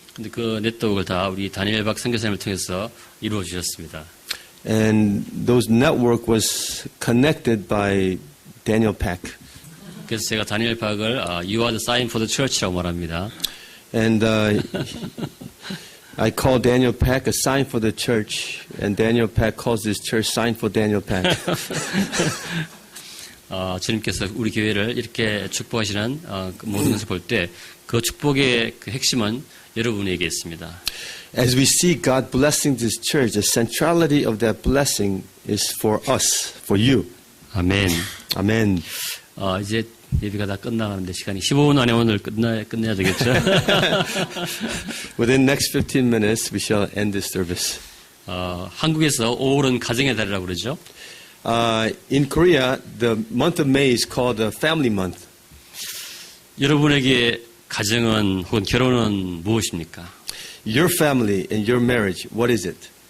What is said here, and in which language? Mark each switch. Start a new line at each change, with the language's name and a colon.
Korean: 근데 그 네트워크를 다 우리 다니엘 박 선교사님을 통해서 이루어 주셨습니다.
English: And those network was connected by Daniel Pack.
Korean: 그래서 제가 다니엘 박을
English: You are the sign for the church
Korean: 라고 말합니다.
English: And I call Daniel Pack a sign for the church, and Daniel Pack calls this church sign for Daniel Pack.
Korean: 주님께서 우리 교회를 이렇게 축복하시는 그 모든 것을 볼 때 그 축복의 그 핵심은 여러분에게 있습니다.
English: As we see God blessing this church, the centrality of that blessing is for us, for you.
Korean: 아멘.
English: Amen.
Korean: 이제 예배가 다 끝나가는데 시간이 15분 안에 오늘 끝내야 되겠죠?
English: Within the next 15 minutes, we shall end this service.
Korean: 한국에서 5월은 가정의 달이라고 그러죠.
English: In Korea, the month of May is called the family month.
Korean: 여러분에게 가정은 혹은 결혼은 무엇입니까?
English: Your family and your marriage, what is it?